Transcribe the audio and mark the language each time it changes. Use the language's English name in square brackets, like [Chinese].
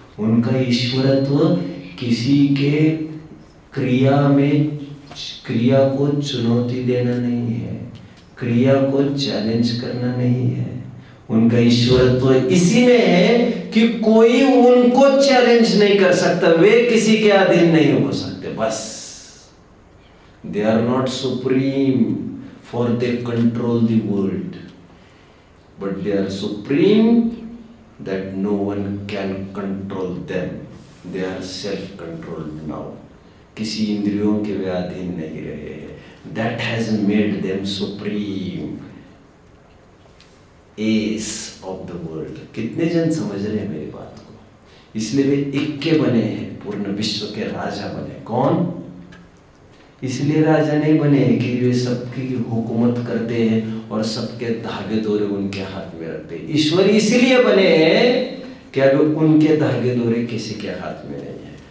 [Hindi] उनका ईश्वरत्व किसी के क्रिया में, क्रिया को चुनौती देना नहीं है, क्रिया को चैलेंज करना नहीं है। उनका ईश्वरत्व इसी में है कि कोई उनको चैलेंज नहीं कर सकता, वे किसी के अधीन नहीं हो सकते, बस। [English] They are not supreme for they control the world, but they are supreme that no one can control them. They are self-controlled now. [Hindi] किसी इंद्रियों के वे अधीन नहीं रहे हैं। [English] That has made them supreme, ace of the world. [Hindi] कितने जन समझ रहे हैं मेरी बात को? इसलिए वे इक्के बने हैं, पूर्ण विश्व के राजा बने। कौन? इसलिए राजा नहीं बने कि वे सबकी हुकूमत करते हैं और सबके धागे दोरे उनके हाथ में रखते हैं। ईश्वर इसलिए बने हैं कि अब उनके धागे दोरे किसी के हाथ में नहीं है।